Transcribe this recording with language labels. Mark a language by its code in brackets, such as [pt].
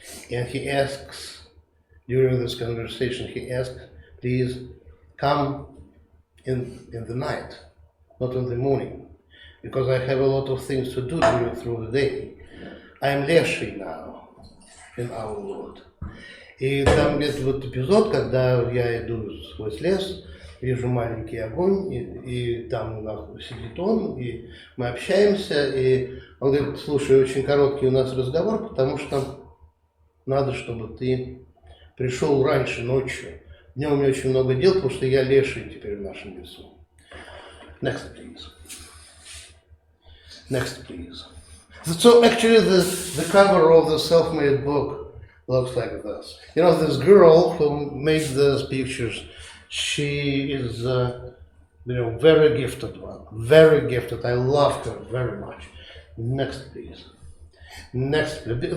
[en] And he asks, during this conversation, please come in the night, not in the morning, because I have a lot of things to do through the day. I am Leshy now in our world. [ru] И там есть вот эпизод, когда я иду сквозь лес, вижу маленький огонь, и там сидит он, и мы общаемся, и он говорит: слушай, очень короткий у нас разговор, потому что надо, чтобы ты пришел раньше, ночью. Днем у меня очень много дел, потому что я Leshy теперь в нашем лесу. [en] Next, please. Next, please. So actually the cover of the self-made book looks like this. This girl who made these pictures, she is very gifted one. Very gifted. I love her very much. Next, please. Next, please.